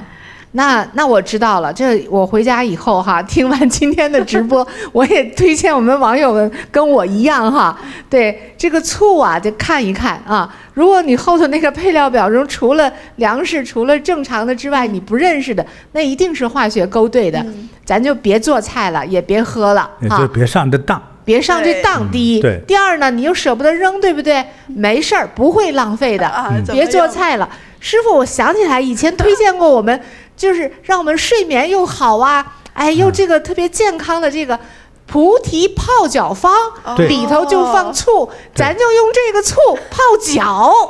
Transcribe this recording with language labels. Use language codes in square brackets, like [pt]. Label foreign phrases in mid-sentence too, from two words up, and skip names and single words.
[zh] 那我知道了，這我回家以後哈，聽完今天的直播，我也推薦我們網友們跟我一樣哈，對這個醋啊，得看一看啊。如果你後頭那個配料表中除了糧食、除了正常的之外，你不認識的，那一定是化學勾兌的，咱就別做菜了，也別喝了，也就別上這當。別上這當，第一，第二呢，你又捨不得扔，對不對？沒事兒，不會浪費的，別做菜了。師傅，我想起來以前推薦過我們，就是讓我們睡眠又好啊，哎，又這個特別健康的這個菩提泡腳方，裡頭就放醋，咱就用這個醋泡腳